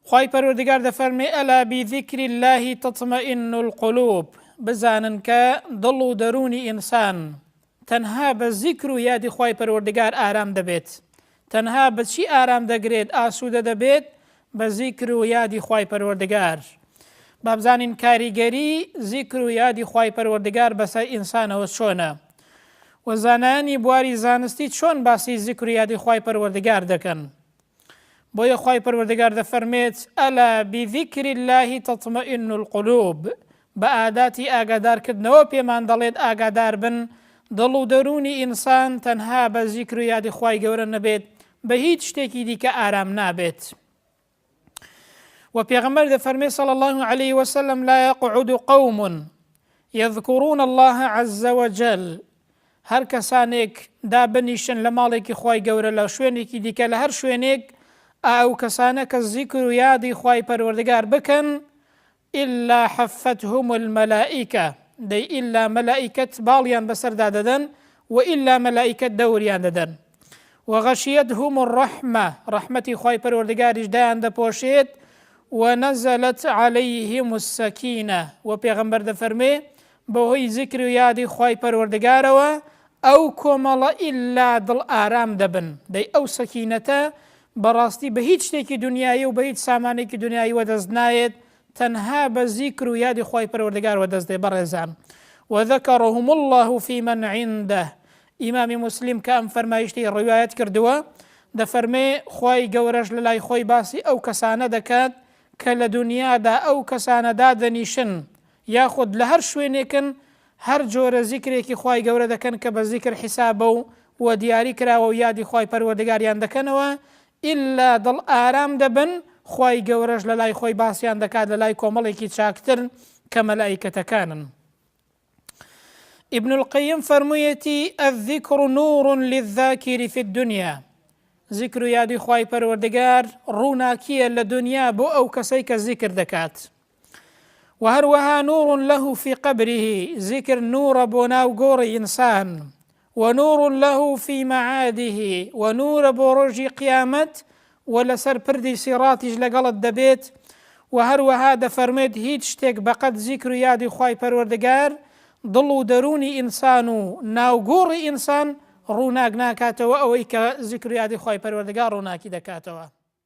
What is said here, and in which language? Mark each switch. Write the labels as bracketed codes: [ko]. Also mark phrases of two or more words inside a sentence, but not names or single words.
[ckb] خوای پەروەردگار دەفەرمێ [ar] ئەلا بذیکری الله تطمئن القلوب، [ckb] بزانن کە دڵ و دەرونی ئینسان تەنها بە زیکر و یادی خوای پەروەردگار ئارام دەبێت. تەنها بە چی ئارام دەگرێت، ئاسوودە دەبێت؟ بە زیکر و یادی خوای پەروەردگار. با بزانین کاریگەری زیکر و یادی خوای پەروەردگار بەسەر ئینسانەوە چۆنە، و زانانی بواری زانستی چۆن باسی زیکر و یادی خوای پەروەردگار دەکەن. بۆیە خوای پەروەردگار دەفەرمێت [ar] ئەلا بذیکری الله تطمئن القلوب، [ckb] بە ئاداتی ئاگادارکردنەوە پێمان دەڵێت ئاگادار بن دڵ و دەرونی ئینسان تەنها بە زیکر و یادی خوای گەورە نەبێت، بە هیچ شتێکی دیکە ئارام نابێت. و پێغەمبەر دەفەرمێ [ar] صلی الله عليه وسلم لا يقعد قوم يذكرون الله عز وجل، [ckb] هەر کەسانێک دابنیشن لە ماڵێکی خوای گەورە لە شوێنێکی دیکە لە هەر شوێنێک، ئەو کەسانە کە زیکر و یادی خوای پەروەردگار بکەن، [ar] إلا حفتهم الملائکە، [ckb] دەی ئیلا مەلائیکەت باڵیان بەسەردا دەدەن، و ئیلا مەلائیکەت دەوریان دەدەن، [ar] وغەشیەتهم الرەحمە، [ckb] ڕەحمەتی خوای پەروەردگاریش دایان دەپۆشێت، [ar] ونزلت عليهم السكينة، [ckb] و پێغەمبەر دەفەرمێ بەهۆی زیکر و یادی خوای پەروەردگارەوە ئەو کۆمەڵە ئیلا دڵ ئارام دەبن. دەی ئەو سەکینەتە بەڕاستی بە هیچ شتێکی دنیایی و بە هیچ سامانێکی دنیایی وەدەست نایێت، تەنها بە زیکر و یادی خوای پەروەردگار وەدەست دێ. بەڕێزان، [ar] وذكرهم الله في من عنده، [ckb] ئیمامی موسلیم کە ئەم فەرمایشتەی ڕوایەت کردووە دەفەرمێ خوای گەورەش لە لای خۆی باسی ئەو کەسانە دەکات کە لە دنیادا ئەو کەسانەدا دەنیشن، یاخود لە هەر شوێنێکن هەر جۆرە زیکرێکی خوای گەورە دەکەن کە بە زیکر حیسابە و دیاری کراوە و یادی خوای پەروەردگاریان دەکەنەوە، ئیلا دڵ ئارام دەبن، خوای گەورەش لە لای خۆی باسییان دەکات لە لای کۆمەڵێکی چاکتر کە مەلائیکەتەکانن. [ar] ابن القیم فەرموویەتی الذکر نور للذاکر في الدنيا، [ckb] زیکر و یادی خوای پەروەردگار ڕووناکیە لە دنیا بۆ ئەو کەسەی کە زیکر دەکات، و هەروەها [ar] نور له في قبره، [ckb] زیکر نورە بۆ ناو گۆڕی ئینسان، [ar] ونور له في معاده، [ckb] ونور بۆ ڕۆژی قیامەت و لەسەر پردی سیڕاتیش لەگەڵت دەبێت. و هەروەها دەفەرمێت هیچ شتێک بەقەت زیکر و یادی خوای پەروەردگار دڵ و دەرونی ئینسان و ناوگۆڕی ئینسان ڕووناک ناکاتەوە ئەوەی کە زیکر و یادی خوای پەروەردگار ڕووناکی دەکاتەوە.